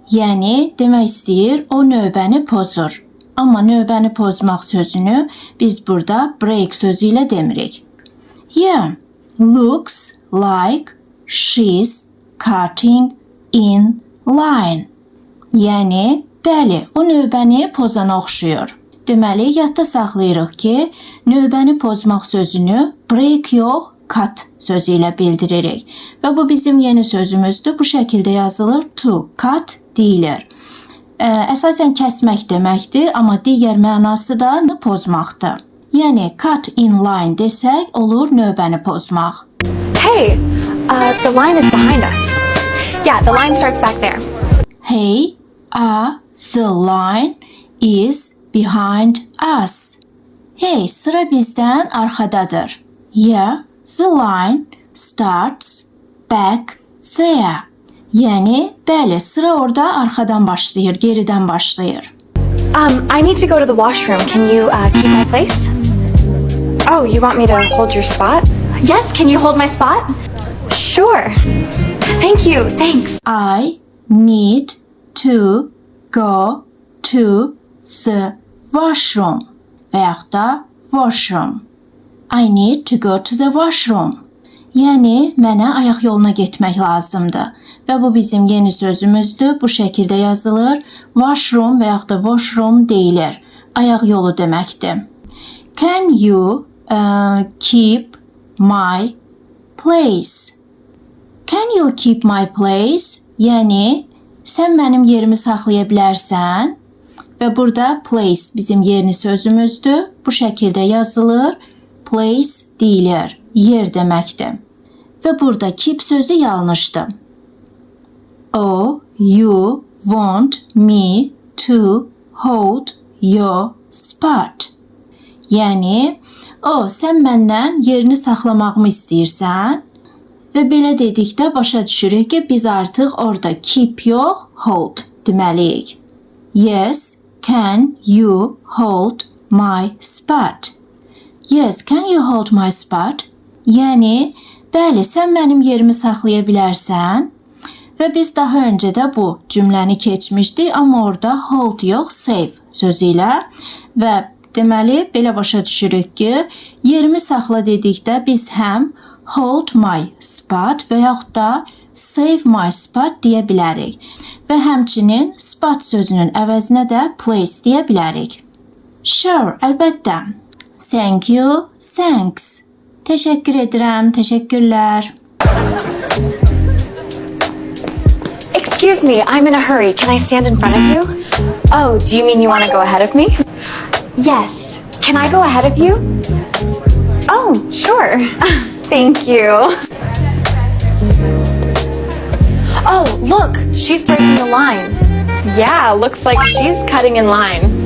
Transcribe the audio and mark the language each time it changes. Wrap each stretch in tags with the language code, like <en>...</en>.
<az>Yəni, demək istəyir, o növbəni pozur. Amma növbəni pozmaq sözünü biz burada break sözü ilə demirik.</az> <en>Yeah, looks like she's cutting in line.</en> <az>Yəni, bəli, o növbəni pozana oxşuyur. Deməli, yadda saxlayırıq ki, növbəni pozmaq sözünü break yox, cut sözü ilə bildiririk. Və bu bizim yeni sözümüzdür. Bu şəkildə yazılır. To cut deyilir. Əsasən kəsmək deməkdir, amma digər mənası da pozmaqdır. Yəni,</az> <en>cut in line</en> <az>desək, olur növbəni pozmaq.</az> <en>Hey, the line is behind us. Yeah, the line starts back there. Hey, the line is behind us.</en> <az>Hey, sıra bizdən arxadadır.</az> <en>Yeah, the line starts back there.</en> <az>Yəni, bəli, sıra orada arxadan başlayır, geridən başlayır.</az> <en>I need to go to the washroom. Can you keep my place? Oh, you want me to hold your spot? Yes, can you hold my spot? Sure. Thank you, thanks. I need to go to the washroom</en> <az>və yaxud da</az> <en>washroom. I need to go to the washroom.</en> <az>Yəni, mənə ayaq yoluna getmək lazımdır. Və bu bizim yeni sözümüzdür. Bu şəkildə yazılır. Washroom və yaxud da washroom deyilir. Ayaq yolu deməkdir.</az> <en>Can you keep my place? Can you keep my place?</en> <az>Yəni, sən mənim yerimi saxlaya bilərsən? Və burada place bizim yeni sözümüzdür. Bu şəkildə yazılır. Place deyilir. Yer deməkdir. Və burada keep sözü yanlışdır.</az> <en>Oh, you want me to hold your spot.</en> <az>Yəni, sən məndən yerini saxlamağımı istəyirsən? Və belə dedikdə başa düşürük ki, biz artıq orada keep yox, hold deməliyik.</az> <en>Yes, can you hold my spot? Yes, can you hold my spot?</en> <az>Yəni, bəli, sən mənim yerimi saxlaya bilərsən? Və biz daha öncə də bu cümləni keçmişdik, amma orada hold yox, save sözü ilə və deməli, belə başa düşürük ki, yerimi saxla dedikdə biz həm</az> <en>hold my spot</en> <az>və yaxud da</az> <en>save my spot</en> <az>deyə bilərik. Və həmçinin spot sözünün əvəzinə də place deyə bilərik.</az> <en>Sure,</en> <az>əlbəttə.</az> <en>Thank you, thanks.</en> <az>Təşəkkür edirəm, təşəkkürlər.</az> <en>Excuse me, I'm in a hurry. Can I stand in front of you? Oh, do you mean you want to go ahead of me? Yes. Can I go ahead of you? Oh, sure. Thank you. Oh, look, she's breaking the line. Yeah, looks like she's cutting in line.</en>